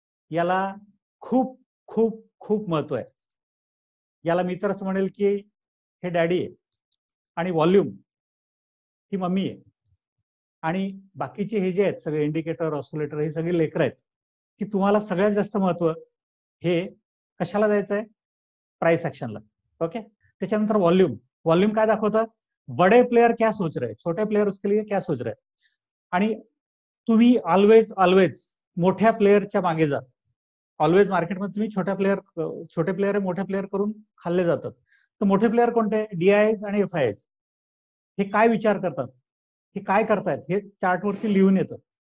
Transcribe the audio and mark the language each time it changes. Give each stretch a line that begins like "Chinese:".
Marathi: याला खूप खूप खूप महत्व आहे. याला मी तर असं म्हणेल की हे डॅडी आहे आणि व्हॉल्यूम ही मम्मी आहे. आणि बाकीचे हे जे आहेत सगळे इंडिकेटर, ऑसिलेटर, हे सगळे लेकर आहेत की तुम्हाला सगळ्यात जास्त महत्व हे कशाला द्यायचं आहे? प्राइस ऍक्शनला. ओके, त्याच्यानंतर व्हॉल्यूम. व्हॉल्यूम काय दाखवतं?
Hindi: बडे प्लेयर क्या सोच रहे, छोटे प्लेयर उसके लिए क्या सोच रहे.
Marathi: आणि तुम्ही ऑलवेज मोठ्या प्लेयरच्या मागे जा. ऑलवेज मार्केटमध्ये तुम्ही छोटे प्लेयर मोठे प्लेयर करून खाल्ले जातात. तर मोठे प्लेयर कोणते? DIIs आणि FIIs. हे काय विचार करतात, हे काय करतायत, हे चार्टवरती लिहून येतं.